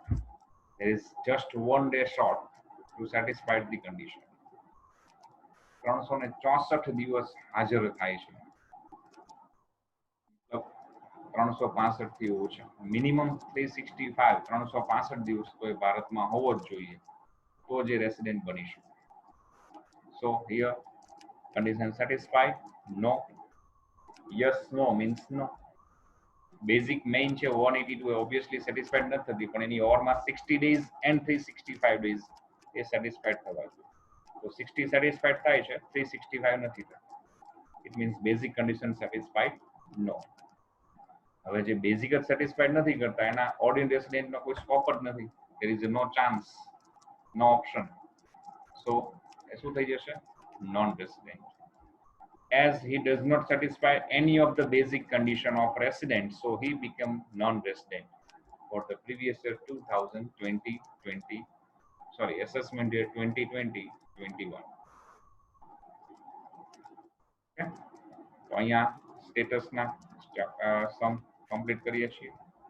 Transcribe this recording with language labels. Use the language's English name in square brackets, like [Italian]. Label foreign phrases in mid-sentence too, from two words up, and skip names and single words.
[English] There is just 1 day short to satisfy the condition. [Gujarati] 364 દિવસ હાજર થાય છે, 365 થી ઓછા. મિનિમમ 365 365 દિવસ તો ભારતમાં હોવો જ જોઈએ તો જે રેસિડેન્ટ બની શકે. [English] So here condition satisfied? No. Yes, no means no. basic main [Gujarati] છે 182 [English] obviously satisfied [Gujarati] નથી થતી, પણ એની ઓરમાં [English] 60 days and 365 days [Gujarati] એ સેટિસ્ફાઈડ થવા જોઈએ. તો 60 સેટિસ્ફાઈડ થાય છે, 365 નથી થતા. [English] It means basic condition satisfied? No. [Gujarati] હવે જે બેઝિક જ સેટિસ્ફાઈડ નથી કરતા એના [English] ordinary residentનો [Gujarati] કોઈ સ્કોપ જ નથી. [English] There is no chance, no option. So [Gujarati] એ શું થઈ જશે? [English] Non resident. As he does not satisfy any of the basic condition of resident, so he became non-resident for the previous year 2020, sorry, assessment year 2020-21. Okay. [Gujarati] તો અહીંયા સ્ટેટસના સમ કમ્પ્લીટ કરીએ છીએ.